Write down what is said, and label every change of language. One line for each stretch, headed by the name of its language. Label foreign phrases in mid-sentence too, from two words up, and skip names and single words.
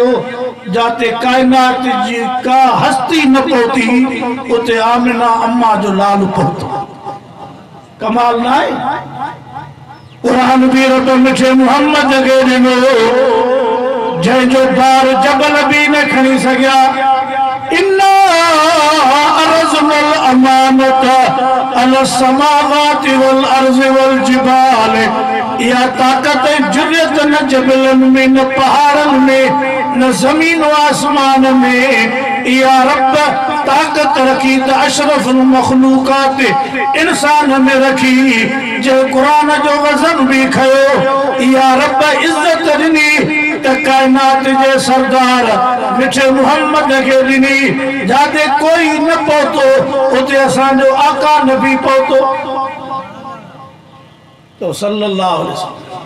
Sindhi: जाते कायनात जी का हस्ती न पहुती उते आमिना अम्मा जो लाल पहुतो कमाल ना है कुरान भी रब मिठे मुहम्मद के ॾिनो जंहिंजो बार जबल भी न खणी सघिया
Arabic: إنا عرضنا الأمانة على السماوات والأرض والجبال يا
Sindhi: ताकत जुर्रत न जबलन में न पहाड़न में न जमीन व आसमान में या रब ताकत रखी त अशरफुल मखलूकात इंसान में रखी जो कुरान जो वजन भी खयो या रब इज्जत ॾिनी त कायनात जे सरदार मिठे मुहम्मद के ॾिनी जाते कोई न पहुतो उते असांजो आका नबी पहुतो तो
Arabic: صلى الله عليه وسلم